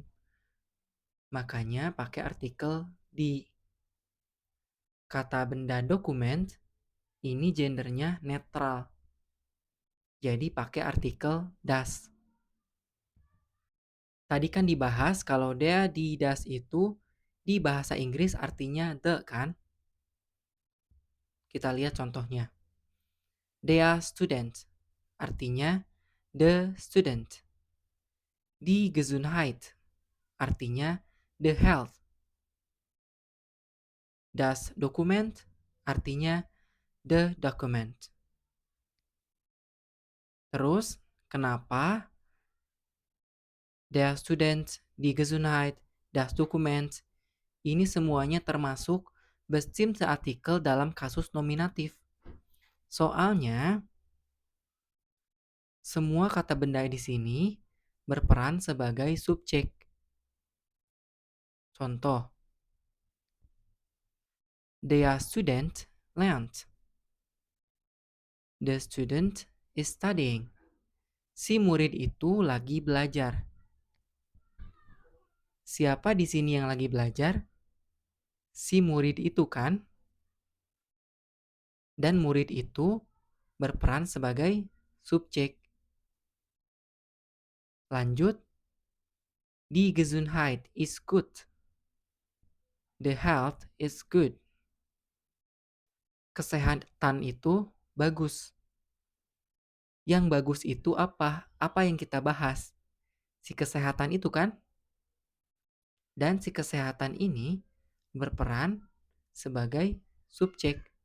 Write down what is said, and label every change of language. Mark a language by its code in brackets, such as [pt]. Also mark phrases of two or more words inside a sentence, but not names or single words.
[id] Makanya pakai artikel die. Kata benda dokumen ini gendernya netral. Jadi pakai artikel das. Tadi kan dibahas kalau [de] der, die, das [id] itu di bahasa Inggris artinya the kan? Kita lihat contohnya. [de] Der Student [id] artinya [en] the student. [de] Die Gesundheit [id] artinya [en] the health. [de] Das Dokument [id] artinya [en] the document. [id] Terus, kenapa [de] der Student, die Gesundheit, das Dokument [id] ini semuanya termasuk [de] bestimmte Artikel [id] dalam kasus nominatif? Soalnya, semua kata benda di sini berperan sebagai subjek. Contoh, [de] der Student lernt. [en] The student is studying. [id] Si murid itu lagi belajar. Siapa di sini yang lagi belajar? Si murid itu kan? Dan murid itu berperan sebagai subjek. Lanjut, [de] die Gesundheit ist gut. [en] The health is good. [id] Kesehatan itu bagus. Yang bagus itu apa? Apa yang kita bahas? Si kesehatan itu kan? Dan si kesehatan ini berperan sebagai subjek.